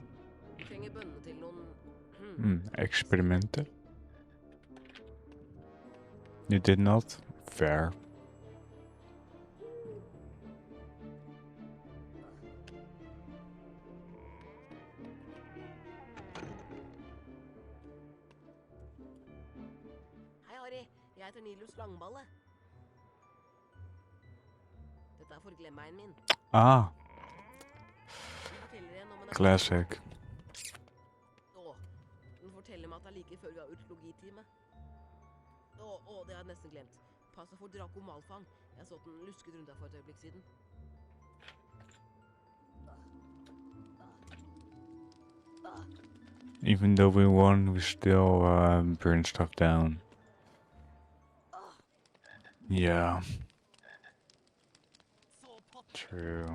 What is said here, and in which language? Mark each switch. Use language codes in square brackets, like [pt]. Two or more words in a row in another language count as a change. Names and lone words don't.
[no] Vi trenger bønnene til noen Experimenten. [en] You did not? Fair. [no] Hei, Harry. Jeg heter Nilus Langballe. Dette er forglemmeren min. Ah, Den forteller en om en [en] classic. [no] Den forteller meg at det er like før vi har urologitime. Det har jeg nesten glemt. Pass deg for Draco Malfang. Jeg så at den lusket rundt deg for et øyeblikk siden. [en] Even though we won, we still burn stuff down. Yeah. True.